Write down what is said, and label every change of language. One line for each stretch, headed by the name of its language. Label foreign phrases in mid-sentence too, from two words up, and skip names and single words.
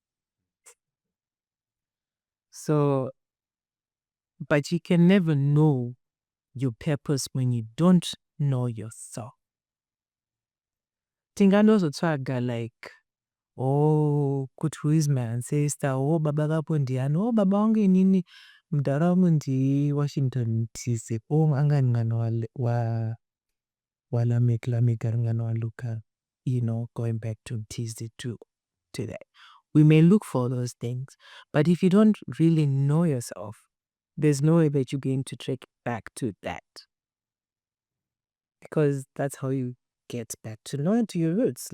English: So, but you can never know your purpose when you don't know yourself.
Nyanja: Tinganozotwaga like, oh, kuthi
English: who is my ancestor,
Nyanja: oh, baba kapo ndiyani, oh, baba wangu nini, mdala wangu ndi Washington Mutize, oh, angani ngano wa Lamek ngano wa Luka,
English: going back to Mutize to that. We may look for those things, but if you don't really know yourself, there's no way that you're going to track back to that. Because that's how you get back to your roots.